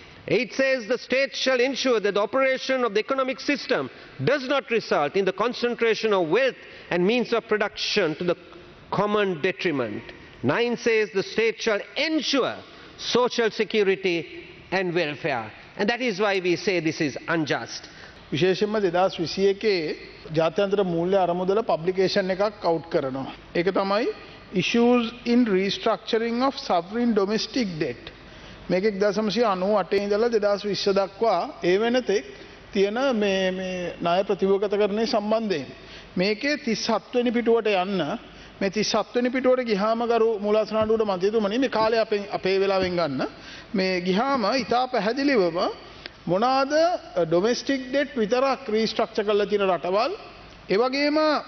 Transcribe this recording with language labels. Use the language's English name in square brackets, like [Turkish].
[English] It says the state shall ensure that the operation of the economic system does not result in the concentration of wealth and means of production to the common detriment. 9 says the state shall ensure social security and welfare. And that is why we say this is unjust. [Sinhala] විශේෂයෙන්ම 2021 ජාත්‍යන්තර මූල්‍ය අරමුදල publication එකක් out කරනවා. ඒක තමයි [English] issues in restructuring of sovereign domestic debt. [Sinhala] මේක 1998 ඉඳලා 2020 දක්වා ඒ වෙනතෙක් තියෙන මේ ණය ප්‍රතිභෝගතකරණය සම්බන්ධයෙන් මේකේ 37 වෙනි පිටුවට යන්න මේ 37 වෙනි පිටුවට ගියාම ගරු මූලාසනාඩුවට මන්ත්‍රීතුමනි මේ කාලය අපේ වෙලාවෙන් ගන්න මේ ගියාම ඉතා පැහැදිලිවම මොනවාද [English] domestic debt [Sinhala] විතරක් [English] restructure [Sinhala] කරලා තියෙන රටවල් ඒ වගේම